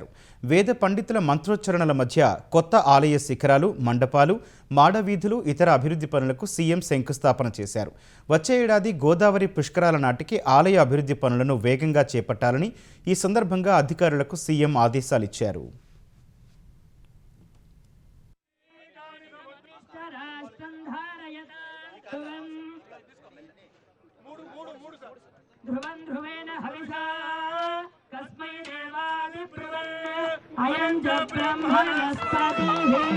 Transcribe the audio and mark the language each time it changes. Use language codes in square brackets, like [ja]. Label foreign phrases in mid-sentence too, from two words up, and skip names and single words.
[te] వేద పండితుల మంత్రోచ్చరణల మధ్య కొత్త ఆలయ శిఖరాలు, మండపాలు, మాడవీధులు, ఇతర అభివృద్ధి పనులకు సీఎం శంకుస్థాపన చేశారు. వచ్చే ఏడాది గోదావరి పుష్కరాల నాటికి ఆలయ అభివృద్ధి పనులను వేగంగా చేపట్టాలని ఈ సందర్భంగా అధికారులకు సీఎం ఆదేశాలిచ్చారు. [sa] ध्रुवं ध्रुवेन हविषा कस्मै देवानि ब्रुवन् अयं च ब्रह्मणस्पतिः